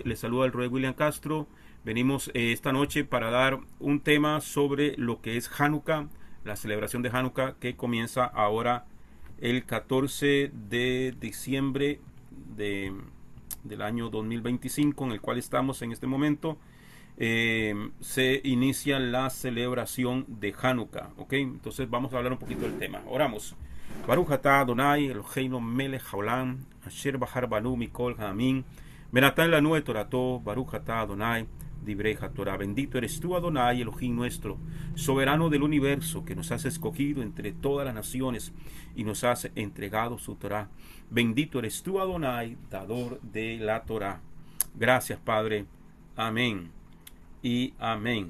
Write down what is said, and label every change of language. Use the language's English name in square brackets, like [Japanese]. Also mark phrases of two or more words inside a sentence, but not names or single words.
[Spanish] Les saluda el Rey William Castro. Venimos esta noche para dar un tema sobre lo que es Hanukkah, la celebración de Hanukkah que comienza ahora el 14 de diciembre del año 2025, en el cual estamos en este momento. Se inicia la celebración de Hanukkah, ¿ok? Entonces vamos a hablar un poquito del tema. Oramos. [Hebrew] ברוך אתה אדוני אלוהינו מלך העולם אשר בחר בנו מכל העמים ונתן לנו את תורתו ברוך אתה אדוני דברי התורה. [Spanish] Bendito eres tú, Adonai, Elohim nuestro, soberano del universo, que nos has escogido entre todas las naciones y nos has entregado su Torah. Bendito eres tú, Adonai, dador de la Torah. Gracias, Padre. Amén y amén.